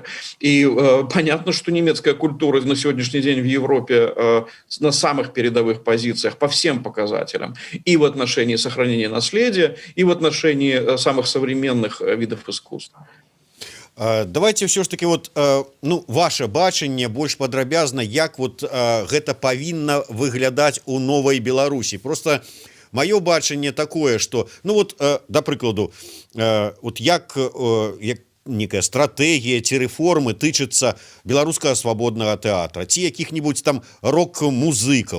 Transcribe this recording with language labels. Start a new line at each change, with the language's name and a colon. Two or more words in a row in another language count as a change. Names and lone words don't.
Russian: И понятно, что немецкая культура на сегодняшний день в Европе на самых передовых позициях по всем показателям. И в отношении сохранения наследия, и в отношении самых современных видов искусства. Давайте все ж таки
Belarusian: ваше бачанне больш падрабязна, як гэта павінна выглядаць у новай Беларусі. Просто маё бачанне такое, что да прыкладу, як некая стратэгія ці рэформы тычыцца беларускага свабоднага тэатра ці якіх-нибудь там рок-музыкаў.